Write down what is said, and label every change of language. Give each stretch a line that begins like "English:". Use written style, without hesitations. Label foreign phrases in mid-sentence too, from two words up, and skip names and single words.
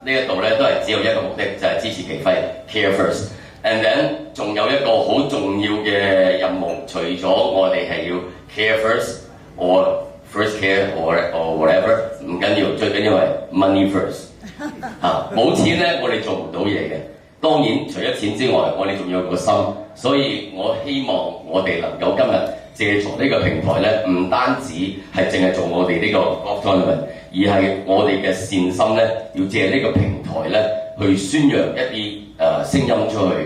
Cantonese: 呢一度咧都係只有一個目的，就係支持奇輝
English: care first。 And then
Cantonese: 仲有一個好重要嘅任務，除咗我哋係要
English: care first or first care or whatever，
Cantonese: 唔緊要，最緊要係
English: money first。
Cantonese: 冇錢咧，我哋做唔到嘢嘅。當然，除咗錢之外，我哋仲有個心，所以我希望我哋能夠今日借助呢個平台咧，唔單止係淨係做我哋呢個
English: golf tournament，
Cantonese: 而係我哋嘅善心咧，要借呢個平台咧，去宣揚一啲聲音出去。